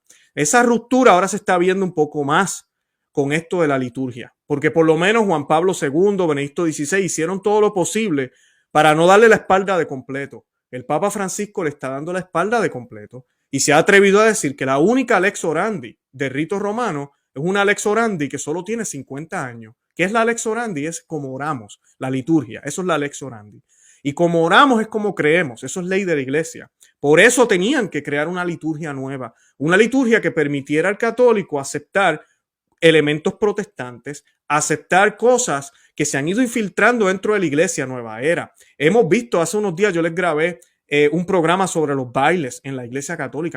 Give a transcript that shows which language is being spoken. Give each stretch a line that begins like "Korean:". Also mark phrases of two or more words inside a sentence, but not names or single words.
Spanish: Esa ruptura ahora se está viendo un poco más con esto de la liturgia, porque por lo menos Juan Pablo II, Benedicto XVI hicieron todo lo posible para no darle la espalda de completo. El Papa Francisco le está dando la espalda de completo y se ha atrevido a decir que la única
Latin: lex orandi
Spanish: del rito romano es una
Latin: lex orandi
Spanish: que solo tiene 50 años. ¿Qué es la
Latin: lex orandi?
Spanish: Es como oramos, la liturgia. Eso es la
Latin: lex orandi.
Spanish: Y como oramos es como creemos. Eso es ley de la iglesia. Por eso tenían que crear una liturgia nueva. Una liturgia que permitiera al católico aceptar elementos protestantes, aceptar cosas que se han ido infiltrando dentro de la iglesia nueva era. Hemos visto hace unos días, yo les grabé un programa sobre los bailes en la iglesia católica.